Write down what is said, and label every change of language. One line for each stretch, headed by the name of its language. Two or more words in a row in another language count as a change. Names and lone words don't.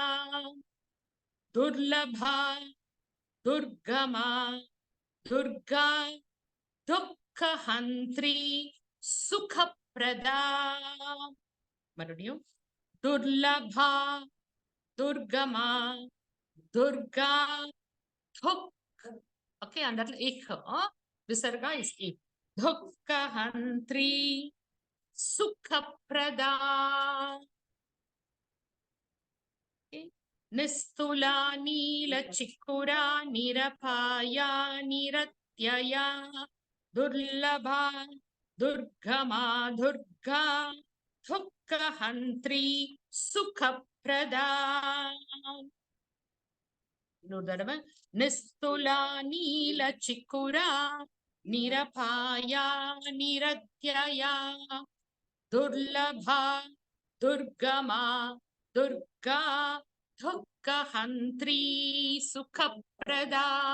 Sanskrit: दुर्लभा दुर्गमा दुर्गा दुःखहन्त्री सुखप्रदा. மறுபடியும் दुर्लभा दुर्गमा दुर्गा दुःख.
Tamil: ஓகே, அந்த இடத்துல ஏக் விசர்கா இஸ் ஏக்.
Sanskrit: दुःखहन्त्री सुखप्रदा. निस्तुला नीलचिकुरा निरपाया निरत्यया. दुर्लभा दुर्गमा दुर्गा दुःखहन्त्री सुखप्रदा.
Tamil: இன்னொரு தடவை.
Sanskrit: निस्तुला नीलचिकुरा निरपाया निरत्यया. दुर्लभा दुर्गमा दुर्गा दुःखहन्त्री सुखप्रदा.